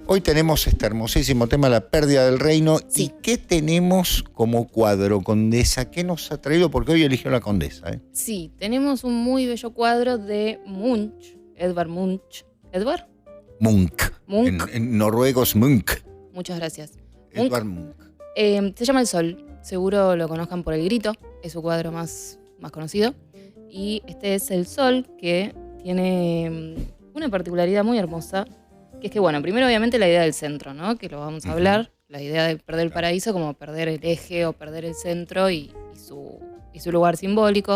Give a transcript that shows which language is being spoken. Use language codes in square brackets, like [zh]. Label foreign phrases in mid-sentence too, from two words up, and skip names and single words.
[es] Hoy tenemos este hermosísimo tema, la pérdida del reino. Sí. ¿Y qué tenemos como cuadro, condesa? ¿Qué nos ha traído? Porque hoy eligió la condesa. Sí, tenemos un muy bello cuadro de Munch, Edvard Munch. ¿Edvard? Munch. Munch. En noruego es Munch. Muchas gracias. Munch. Edvard Munch. Se llama El Sol. Seguro lo conozcan por El Grito. Es su cuadro más conocido. Y este es El Sol, que tiene una particularidad muy hermosa. Que es que, bueno, primero obviamente la idea del centro, ¿no? Que lo vamos a hablar. La idea de perder el paraíso como perder el eje o perder el centro y su lugar simbólico.